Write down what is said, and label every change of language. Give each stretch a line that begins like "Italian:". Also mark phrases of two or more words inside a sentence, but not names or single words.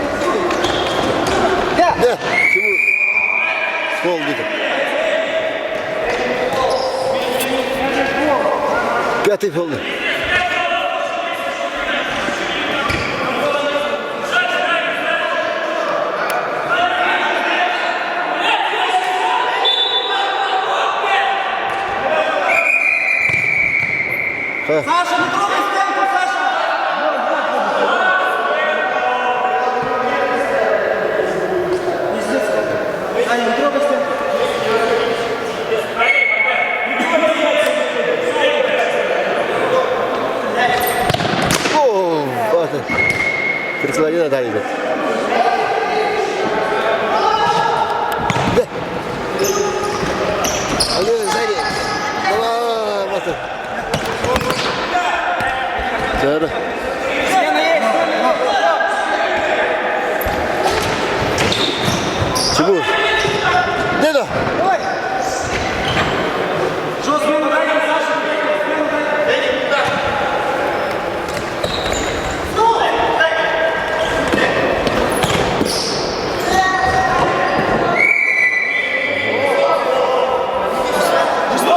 Russian: Да.
Ukrainian: Де? Чому? Фол бити. П'ятий фол.
Russian: Саша, не трогай стенку, Саша! Пиздец как. Аня, не трогай стенку. О, вот.
Ukrainian: Прикладина далі йде. Де? Але ззаді. Давай, Мастер. Зараз.
Russian: Смена есть.
Ukrainian: Чому? Де да?
Russian: Давай. Что, смену дайте, Саша? Смену дайте. Шестой!